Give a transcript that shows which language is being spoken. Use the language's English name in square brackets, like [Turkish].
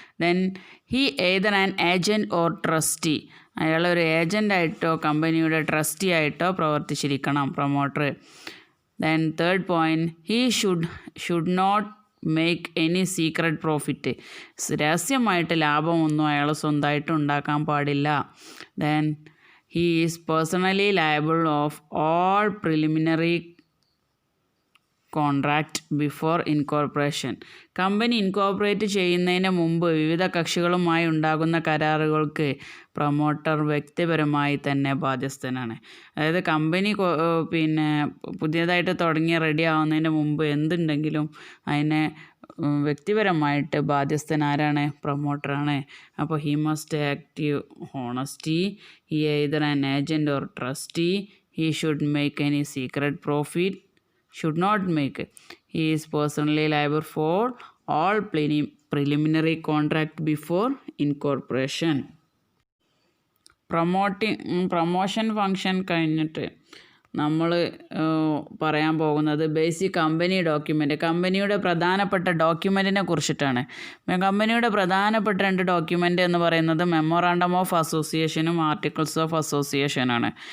[English] then he either an agent or trustee, [Malayalam] അയാളൊരു ഏജൻ്റായിട്ടോ കമ്പനിയുടെ trustee ആയിട്ടോ പ്രവർത്തിച്ചിരിക്കണം promoter. [English] then third point, he should not make any secret profit, [Malayalam] രഹസ്യമായിട്ട് ലാഭമൊന്നും അയാൾ സ്വന്തമായിട്ട് ഉണ്ടാക്കാൻ പാടില്ല. [English] Then he is personally liable of all preliminary contract before incorporation. [Malayalam] Company incorporate ചെയ്യുന്നതിന് മുമ്പ് വിവിധ കക്ഷികളുമായി ഉണ്ടാകുന്ന കരാറുകൾക്ക് പ്രൊമോട്ടർ വ്യക്തിപരമായി തന്നെ ബാധ്യസ്ഥനാണ്. അതായത് കമ്പനി പുതിയതായിട്ട് തുടങ്ങി റെഡി ആവുന്നതിന് മുമ്പ് എന്തുണ്ടെങ്കിലും അതിനെ വ്യക്തിപരമായിട്ട് ബാധ്യസ്ഥൻ ആരാണ്? പ്രൊമോട്ടറാണ്. അപ്പോൾ [English] He must active honesty, he either an agent or trustee, he should make any secret profit, should not make. He is personally liable for all preliminary contract before incorporation. [Malayalam] Promotion function കഴിഞ്ഞിട്ട് നമ്മൾ പറയാൻ പോകുന്നത് basic company document. കമ്പനിയുടെ പ്രധാനപ്പെട്ട ഡോക്യുമെൻറ്റിനെ കുറിച്ചിട്ടാണ്. കമ്പനിയുടെ പ്രധാനപ്പെട്ട 2 document എന്ന് പറയുന്നത് മെമ്മോറാണ്ടം ഓഫ് അസോസിയേഷനും ആർട്ടിക്കിൾസ് ഓഫ് അസോസിയേഷനാണ്.